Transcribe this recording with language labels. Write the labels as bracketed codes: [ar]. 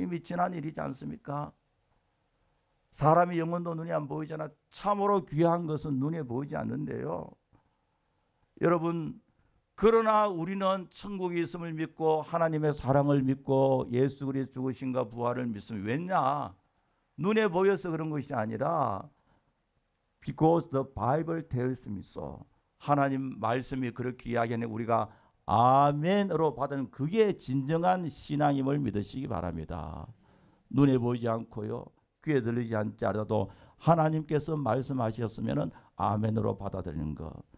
[ko] 이미 지난 일이지 않습니까? 사람의 영혼도 눈에 안 보이잖아. 참으로 귀한 것은 눈에 보이지 않는데요. 여러분, 그러나 우리는 천국이 있음을 믿고 하나님의 사랑을 믿고 예수 그리스도의 죽으심과 부활을 믿습니다. 왜냐? 눈에 보여서 그런 것이 아니라 [en] because the Bible tells me so. [ko] 하나님 말씀이 그렇게 이야기하니 우리가 아멘으로 받은 그게 진정한 신앙임을 믿으시기 바랍니다. 눈에 보이지 않고요, 귀에 들리지 않지 않아도 하나님께서 말씀하셨으면 아멘으로 받아들이는 것.